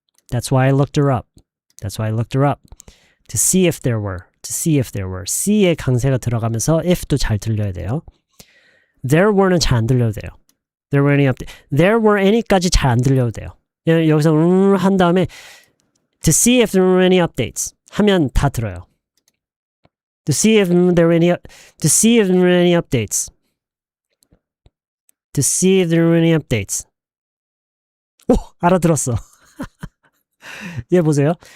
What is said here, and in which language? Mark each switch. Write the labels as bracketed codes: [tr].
[en] That's why I looked her up. That's why I looked her up. To see if there were. To see if there were. [ko] C의 강세가 들어가면서 if도 잘 들려야 돼요. There were는 잘 안 들려도 돼요. [en] There were any update. [ko] There were any까지 잘 안 들려도 돼요. 여기서 한 다음에 [en] to see if there were any updates [ko] 하면 다 들어요. [en] To see if there were any updates. To see if there were any updates. [ko] 오, 알아들었어. 얘 보세요.